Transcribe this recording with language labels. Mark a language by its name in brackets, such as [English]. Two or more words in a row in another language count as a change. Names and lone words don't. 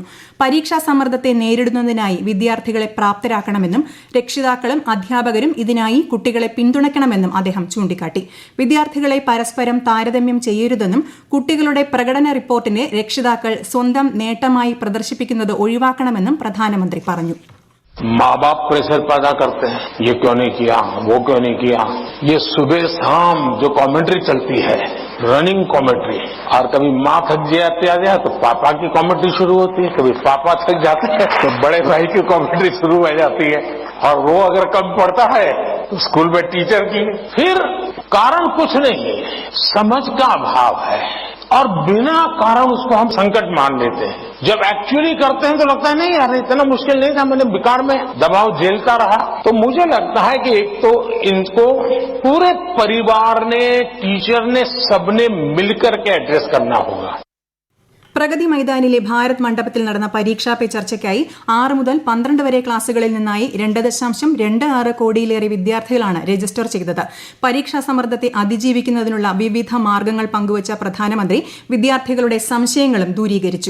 [Malayalam] പരീക്ഷാ സമ്മർദ്ദത്തെ നേരിടുന്നതിനായി വിദ്യാർത്ഥികളെ പ്രാപ്തരാക്കണമെന്നും രക്ഷിതാക്കളും അധ്യാപകരും ഇതിനായി കുട്ടികളെ പിന്തുണയ്ക്കണമെന്നും അദ്ദേഹം ചൂണ്ടിക്കാട്ടി. വിദ്യാർത്ഥികളെ പരസ്പരം താരതമ്യം ചെയ്യരുതെന്നും കുട്ടികളുടെ പ്രകടന റിപ്പോർട്ടിനെ രക്ഷിതാക്കൾ സ്വന്തം നേട്ടമായി പ്രദർശിപ്പിക്കുന്നത് ഒഴിവാക്കണമെന്നും പ്രധാനമന്ത്രി പറഞ്ഞു. [Hindi] माँ बाप प्रेशर पैदा करते हैं, ये क्यों नहीं किया, वो क्यों नहीं किया. ये सुबह शाम जो कमेंट्री चलती है, [English] running commentary, [Hindi] और कभी माँ थक जाती है तो पापा की कमेंट्री शुरू होती है, कभी पापा थक जाते हैं तो बड़े भाई की कमेंट्री शुरू हो जाती है, और वो अगर कम पड़ता है तो स्कूल में टीचर की. फिर कारण कुछ नहीं है, समझ का अभाव है, और बिना कारण उसको हम संकट मान लेते हैं. जब एक्चुअली करते हैं तो लगता है नहीं यार इतना मुश्किल नहीं था, मैंने बेकार में दबाव झेलता रहा. तो मुझे लगता है कि एक तो इनको पूरे परिवार ने, टीचर ने, सबने मिलकर के एड्रेस करना होगा. [Malayalam] പ്രഗതി മൈതാനിലെ ഭാരത് മണ്ഡപത്തിൽ നടന്ന പരീക്ഷാ പേ ചർച്ചയ്ക്കായി 6 മുതൽ 12 വരെ ക്ലാസുകളിൽ നിന്നായി 2.26 കോടിയിലേറെ വിദ്യാർത്ഥികളാണ് രജിസ്റ്റർ ചെയ്തത്. പരീക്ഷാ സമ്മർദ്ദത്തെ അതിജീവിക്കുന്നതിനുള്ള വിവിധ മാർഗങ്ങൾ പങ്കുവച്ച പ്രധാനമന്ത്രി വിദ്യാർത്ഥികളുടെ സംശയങ്ങളും ദൂരീകരിച്ചു.